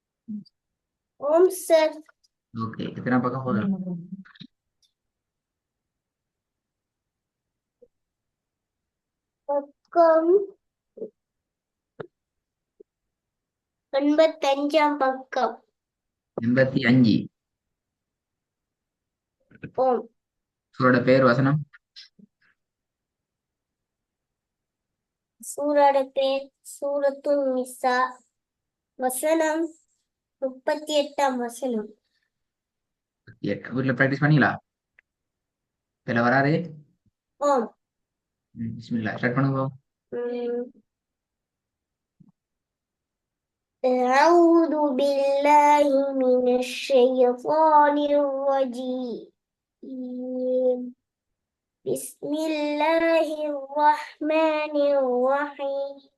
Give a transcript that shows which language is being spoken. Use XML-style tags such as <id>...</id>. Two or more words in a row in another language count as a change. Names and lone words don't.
<ta>Om Sir.</ta> <id>Oke, kita nampakkan folder.</id> <ta>பக்கம் 85ஆம் பக்கம். 85. ஓம். சூரோட பேர் வசனம். சூரோட பேர் சூரத்துல் நிசா. வசனம் 38ஆம் வசனம். வீட்டில் ப்ராக்டிஸ் பண்ணீங்களா? இதில் வராது. ஓம். பிஸ்மில்லா ஸ்டார்ட் பண்ணுங்க. உம்,</ta> <ar>أعوذ بالله من الشيطان الرجيم. بسم الله الرحمن الرحيم.</ar>